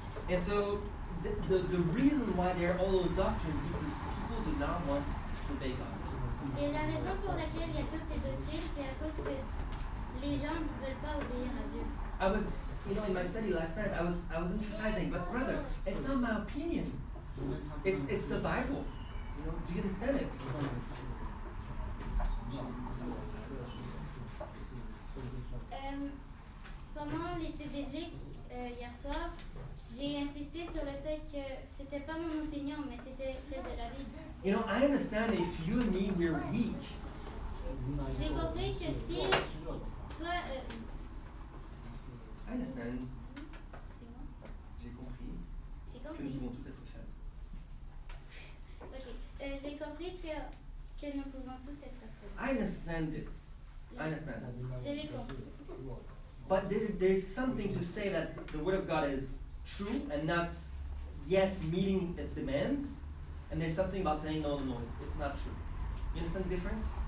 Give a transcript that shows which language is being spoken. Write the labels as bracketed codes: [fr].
[en] And so the reason why there are all those doctrines is because people do not want to obey God. [fr] Et la raison pour laquelle il y a toutes ces doctrines, c'est à cause que les gens ne veulent pas obéir à Dieu. [en] I was, in my study last night, I was emphasizing, but brother, it's not my opinion. It's the Bible. Do you understand it? [fr] Pendant l'étude biblique hier soir, j'ai insisté sur le fait que c'était pas mon opinion, mais c'était celle de la Bible. [en] I understand if you and me we're weak. [fr] J'ai compris que si toi, [en] I understand. [fr] c'est moi? J'ai compris J'ai que nous compris. pouvons tous être faibles. Ok. J'ai compris que nous pouvons tous être faibles. [en] I understand this. I understand. [fr] Je l'ai compris. [en] But there's something to say that the Word of God is true and not yet meeting its demands. And there's something about saying, no, it's not true. You understand the difference?